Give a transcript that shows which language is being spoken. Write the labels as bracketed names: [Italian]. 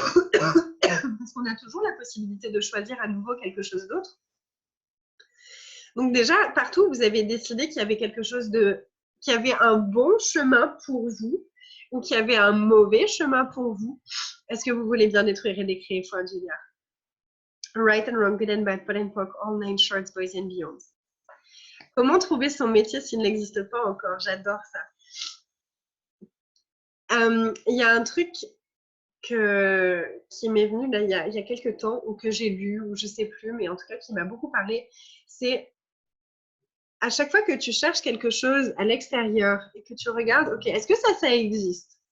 [French] Parce qu'on a toujours la possibilité de choisir à nouveau quelque chose d'autre. Donc déjà, partout, vous avez décidé qu'il y avait quelque chose qu'il y avait un bon chemin pour vous ou qu'il y avait un mauvais chemin pour vous. Est-ce que vous voulez bien détruire et décréer foi, Julia? [English] Right and wrong, good and bad, pot and pock, all nine shorts, boys and beyonds. [French] Comment trouver son métier s'il n'existe pas encore? J'adore ça. Il y a un truc qui m'est venu là, il y a quelques temps, ou que j'ai lu, ou je sais plus, mais en tout cas qui m'a beaucoup parlé, c'est à chaque fois que tu cherches quelque chose à l'extérieur et que tu regardes, ok, est-ce que ça existe?